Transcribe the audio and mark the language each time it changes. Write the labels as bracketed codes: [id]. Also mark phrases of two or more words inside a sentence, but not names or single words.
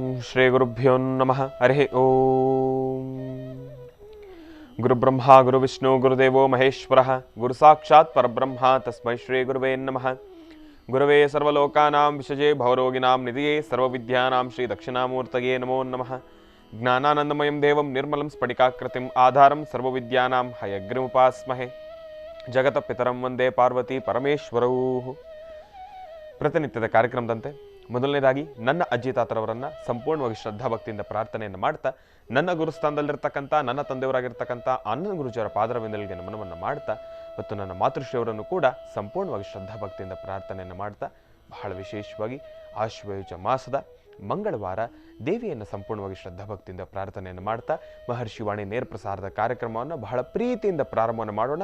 [sa] ಶ್ರೀ ಗುರುಭ್ಯೋ ನಮಃ. ಹರಿ ಓಂ. ಗುರುಬ್ರಹ್ಮ ಗುರುವಿಷ್ಣು ಗುರುದೇವೋ ಮಹೇಶ್ವರಃ. ಗುರು ಸಾಕ್ಷಾತ್ ಪರಬ್ರಹ್ಮ ತಸ್ಮೈ ಶ್ರೀ ಗುರುವೇ ನಮಃ. ಗುರವೇ ಸರ್ವಲೋಕಾನಾಂ ವಿಷಜೇ ಭವರೋಗಿನಾಂ ನಿಧಿಯೇ ಸರ್ವವಿದ್ಯಾನಾಂ ಶ್ರೀ ದಕ್ಷಿಣಾಮೂರ್ತಯೇ ನಮೋ ನಮಃ. ಜ್ಞಾನಾನಂದಮಯಂ ದೇವಂ ನಿರ್ಮಲಂ ಸ್ಫಟಿಕಾಕೃತಿಂ ಆಧಾರಂ ಸರ್ವವಿದ್ಯಾನಾಂ ಹಯಗ್ರೀಮುಪಾಸ್ಮಹೇ. ಜಗತ ಪಿತರಂ ವಂದೇ ಪಾರ್ವತಿ ಪರಮೇಶ್ವರೌ. [kn] ಪ್ರತಿನಿತ್ಯದ ಕಾರ್ಯಕ್ರಮದಂತೆ ಮೊದಲನೇದಾಗಿ ನನ್ನ ಅಜ್ಜಿ ತಾತರವರನ್ನು ಸಂಪೂರ್ಣವಾಗಿ ಶ್ರದ್ಧಾಭಕ್ತಿಯಿಂದ ಪ್ರಾರ್ಥನೆಯನ್ನು ಮಾಡ್ತಾ, ನನ್ನ ಗುರುಸ್ಥಾನದಲ್ಲಿರ್ತಕ್ಕಂಥ ನನ್ನ ತಂದೆಯವರಾಗಿರ್ತಕ್ಕಂಥ ಆನಂದ ಗುರುಜಿಯವರ ಪಾದರವಿಂದಲಿಗೆ ನಮನವನ್ನು ಮಾಡ್ತಾ, ಮತ್ತು ನನ್ನ ಮಾತೃಶ್ರೀಯವರನ್ನು ಕೂಡ ಸಂಪೂರ್ಣವಾಗಿ ಶ್ರದ್ಧಾಭಕ್ತಿಯಿಂದ ಪ್ರಾರ್ಥನೆಯನ್ನು ಮಾಡ್ತಾ, ಬಹಳ ವಿಶೇಷವಾಗಿ ಆಶ್ವಯುಜ ಮಾಸದ ಮಂಗಳವಾರ ದೇವಿಯನ್ನು ಸಂಪೂರ್ಣವಾಗಿ ಶ್ರದ್ಧಾಭಕ್ತಿಯಿಂದ ಪ್ರಾರ್ಥನೆಯನ್ನು ಮಾಡ್ತಾ ಮಹರ್ಷಿ ವಾಣಿ ನೇರ ಪ್ರಸಾರದ ಕಾರ್ಯಕ್ರಮವನ್ನು ಬಹಳ ಪ್ರೀತಿಯಿಂದ ಪ್ರಾರಂಭವನ್ನು ಮಾಡೋಣ.